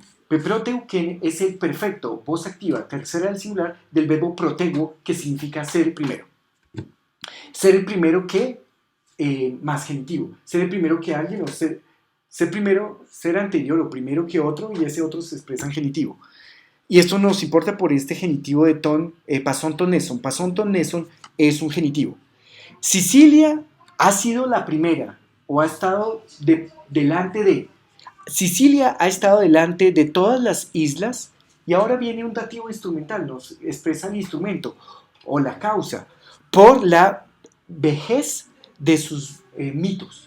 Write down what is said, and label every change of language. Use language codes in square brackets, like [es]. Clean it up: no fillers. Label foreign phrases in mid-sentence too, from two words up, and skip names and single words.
[es] Peproteuken es el perfecto, voz activa, tercera del singular, del verbo protego, que significa ser el primero. Ser el primero que más genitivo. Ser el primero que alguien, o ser primero, ser anterior o primero que otro, y ese otro se expresa en genitivo. Y esto nos importa por este genitivo de [el] πασῶν τῶν νήσων. πασῶν τῶν νήσων [es] es un genitivo. Sicilia ha sido la primera. o ha estado delante de. Sicilia ha estado delante de todas las islas y ahora viene un dativo instrumental, nos expresa el instrumento o la causa por la vejez de sus mitos.